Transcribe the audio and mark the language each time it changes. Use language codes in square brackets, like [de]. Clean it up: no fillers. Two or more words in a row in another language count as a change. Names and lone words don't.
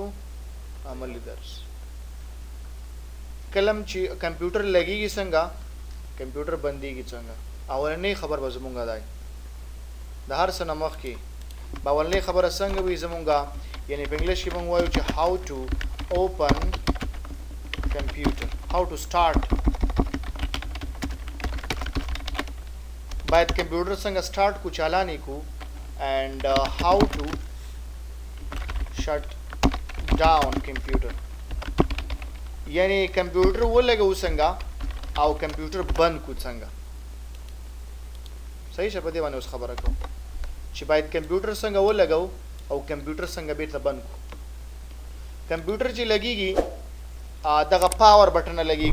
[ps] عملی درس. کلم چې کمپیوټر لګېږي څنګه، کمپیوټر بندېږي څنګه، اولنۍ خبر به زمونږ دی د هر څه نه مخکې به اولنۍ خبره څنګه وي زمونږه، یعنې په انګلیش کې موږ وایو چې [en] how to open computer, how to start. [ps] باید کمپیوټر څنګه سٹارټ کو چالانې کو [en] and how to shut down computer. [ps] یعنی کمپیوټر ولګو څنګه او کمپیوټر بند کو څنګه. صحیح شه په دې باندې اوس خبره کوم چې باید کمپیوټر څنګه ولګو او کمپیوټر څنګه بیرته بند کو. کمپیوټر چې لګیږي دغه پاور بټن لګیږي.